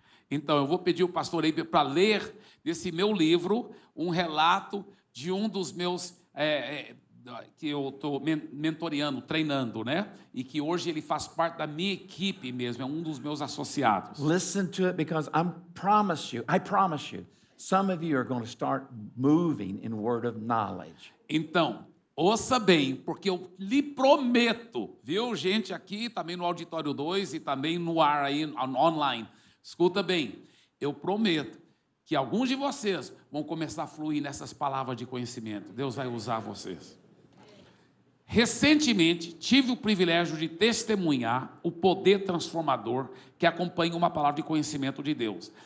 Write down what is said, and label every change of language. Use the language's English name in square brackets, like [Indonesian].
[Portuguese] Então, eu vou pedir o pastor Eiber para ler desse meu livro um relato de um dos meus, que eu estou mentoreando, treinando, né? E que hoje ele faz parte da minha equipe mesmo, é um dos meus associados. [English] Listen to it because I promise you, some of you are going to start moving in word of knowledge. [Portuguese] Então, ouça bem, porque eu lhe prometo, viu, gente, aqui também no Auditório 2 e também no ar aí, online. Escuta bem, eu prometo que alguns de vocês vão começar a fluir nessas palavras de conhecimento. Deus vai usar vocês. Recentemente, tive o privilégio de testemunhar o poder transformador que acompanha uma palavra de conhecimento de Deus.